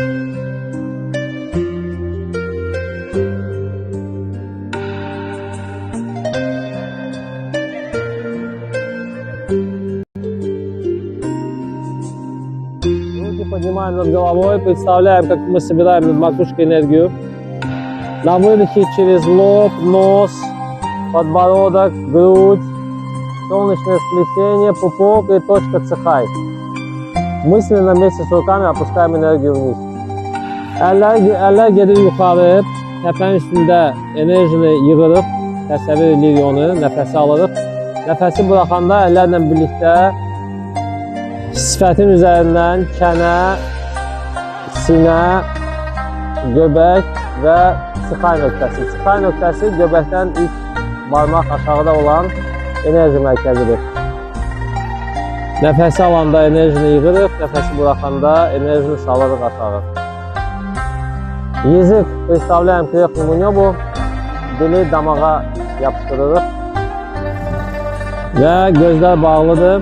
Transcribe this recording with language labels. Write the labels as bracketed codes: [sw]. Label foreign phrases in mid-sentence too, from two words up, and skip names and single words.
[ru] Поднимаем над головой, представляем, как мы собираем над макушкой энергию. На выдохе через лоб, нос, подбородок, грудь, солнечное сплетение, пупок и точка цехай. Мысленно вместе с руками опускаем энергию вниz. [az] Eller gedir yuxarı, təpənin üstündə enerjini yığırıq, təsəvvür edirik onu, nəfəsi alırıq. Nəfəsi buraxanda əllərlə birlikdə sifətin üzərindən kənə, sinə, göbək və sıxay nöqtəsi. Sıxay nöqtəsi göbəkdən ilk barmaq aşağıda olan enerji mərkəzidir. Nəfəsi alanda enerjini yığırıq, nəfəsi buraxanda enerjini salırıq aşağı. [ru] Язык представляем к верхнему небу, [az] dili damağa yapıştırırıq və gözlər bağlıdır.